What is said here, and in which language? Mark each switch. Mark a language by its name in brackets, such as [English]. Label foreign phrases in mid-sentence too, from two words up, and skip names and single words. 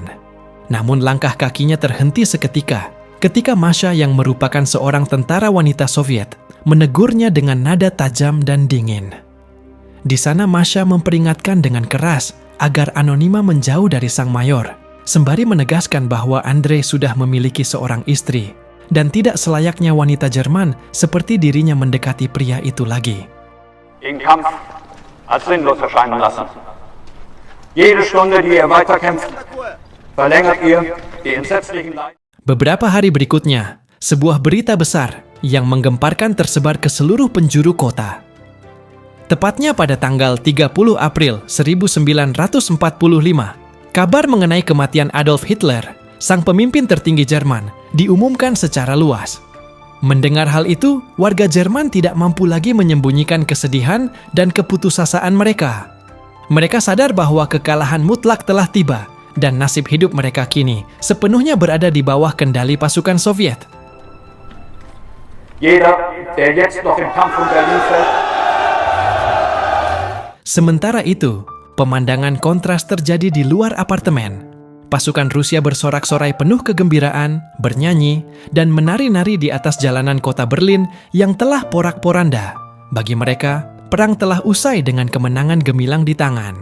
[Indonesian] Namun langkah kakinya terhenti seketika ketika Masha yang merupakan seorang tentara wanita Soviet menegurnya dengan nada tajam dan dingin. Di sana Masha memperingatkan dengan keras agar Anonima menjauh dari sang mayor, sembari menegaskan bahwa Andre sudah memiliki seorang istri dan tidak selayaknya wanita Jerman seperti dirinya mendekati pria itu lagi. [German] Den Kampf als sinnlos erscheinen lassen. Jede Stunde, die ihr weiterkämpft, verlängert ihr die entsetzlichen Leiden. [Indonesian] Beberapa hari berikutnya, sebuah berita besar yang menggemparkan tersebar ke seluruh penjuru kota. Tepatnya pada tanggal 30 April 1945, kabar mengenai kematian Adolf Hitler, sang pemimpin tertinggi Jerman, diumumkan secara luas. Mendengar hal itu, warga Jerman tidak mampu lagi menyembunyikan kesedihan dan keputusasaan mereka. Mereka sadar bahwa kekalahan mutlak telah tiba dan nasib hidup mereka kini sepenuhnya berada di bawah kendali pasukan Soviet. [German] Jeder, der jetzt noch im Kampf um Berlin fällt. [Indonesian] Sementara itu, pemandangan kontras terjadi di luar apartemen. Pasukan Rusia bersorak-sorai penuh kegembiraan, bernyanyi, dan menari-nari di atas jalanan kota Berlin yang telah porak-poranda. Bagi mereka, perang telah usai dengan kemenangan gemilang di tangan.